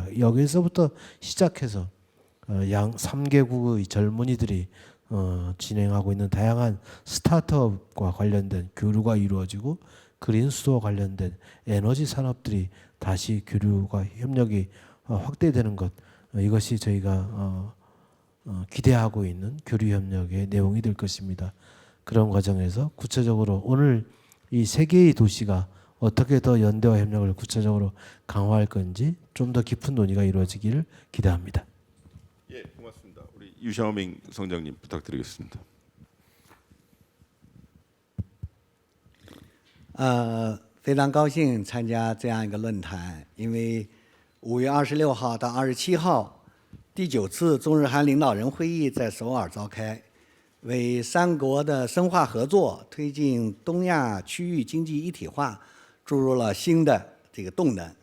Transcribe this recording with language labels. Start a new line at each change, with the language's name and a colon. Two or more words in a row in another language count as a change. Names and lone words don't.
Korean: 여기서부터 시작해서 양 3개국의 젊은이들이 진행하고 있는 다양한 스타트업과 관련된 교류가 이루어지고 그린 수소와 관련된 에너지 산업들이 다시 교류가 협력이 확대되는 것, 이것이 저희가 기대하고 있는 교류 협력의 내용이 될 것입니다. 그런 과정에서 구체적으로 오늘 이 세 개의 도시가 어떻게 더 연대와 협력을 구체적으로 강화할 건지 좀 더 깊은 논의가 이루어지기를 기대합니다. 예, 고맙습니다. 우리 유샤오밍 성장님 부탁드리겠습니다.
Chinese: 非常高兴参加这样一个论坛，因为5月26号到27号，第9次中日韩领导人会议在首尔召开，为三国的深化合作、推进东亚区域经济一体化注入了新的这个动能。